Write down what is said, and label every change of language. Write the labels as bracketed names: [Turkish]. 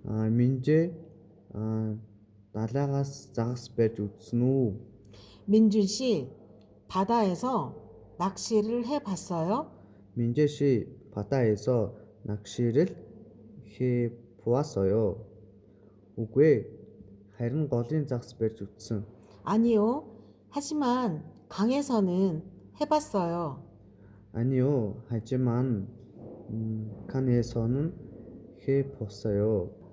[Mongolian] 민재 далайгаас загас барьж үзсэн үү? [Korean] 민준 씨, 바다에서 낚시를 해봤어요? 민재 씨 바다에서 낚시를 해보았어요. [Mongolian] үгүй харин голын загас барьж үзсэн. [Korean] 아니요. 하지만 강에서는 해봤어요. 아니요. 하지만 칸에서는 해봤어요.